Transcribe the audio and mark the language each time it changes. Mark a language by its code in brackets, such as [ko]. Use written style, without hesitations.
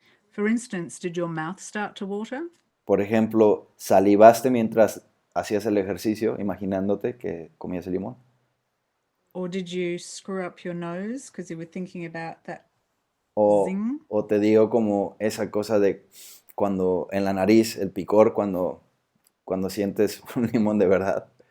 [en] For instance, did your mouth start to water? [es] Por ejemplo, ¿salivaste mientras hacías el ejercicio, imaginándote que comías el limón? [en] Or did you screw up your nose because you were thinking about that zing? [es] O te digo como esa cosa de cuando en la nariz, el picor, cuando sientes un limón de verdad.